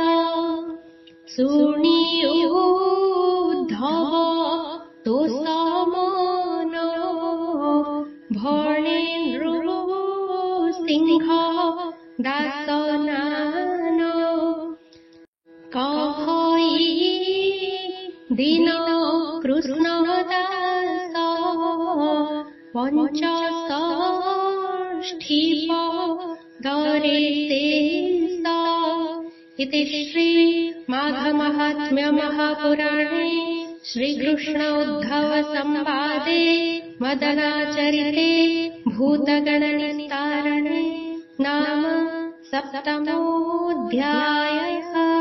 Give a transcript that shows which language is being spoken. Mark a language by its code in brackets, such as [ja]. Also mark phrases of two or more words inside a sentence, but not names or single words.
[or] ଶୁଣି ଉଦ୍ଧବ ତୋ ସମନ ଭଣେ ନୃସିଂହ ଦାସନାନ। କହଇ ଦିନ କୃଷ୍ଣ ଦାସ ପଞ୍ଚଷଷ୍ଠୀ ପଦରେ ଶେଷ। [sa] इति श्री माघ महात्म्य महापुराणे श्रीकृष्ण उद्धव संवादे मदनाचरिते भूतगणनिस्तारणे नाम सप्तमोऽध्यायः।